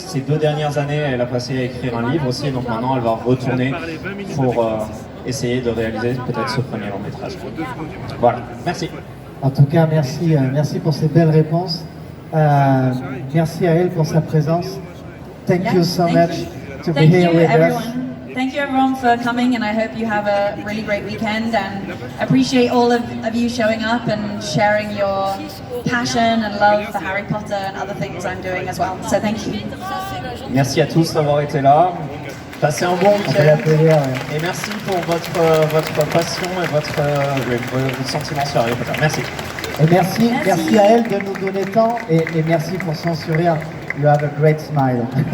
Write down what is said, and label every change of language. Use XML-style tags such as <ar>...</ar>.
<fr>Ces 2 dernières années, elle a passé à écrire un livre aussi, donc maintenant elle va retourner pour essayer de réaliser peut-être ce premier long métrage. Voilà, merci. En tout cas, merci pour ces belles réponses. Merci à elle pour sa présence.</fr> <en>Thank you so much to be here with us. Thank you everyone for coming, and I hope you have a really great weekend, and appreciate all of you showing up and sharing your passion and love for Harry Potter and other things I'm doing as well. So thank you.</en> <fr>Merci à tous d'avoir été là. Passez un bon week-end et merci pour votre passion et votre sentiment sur Harry Potter. Merci. Et merci à elle de nous donner tant, et merci pour son sourire.</fr> <en>You have a great smile.</en>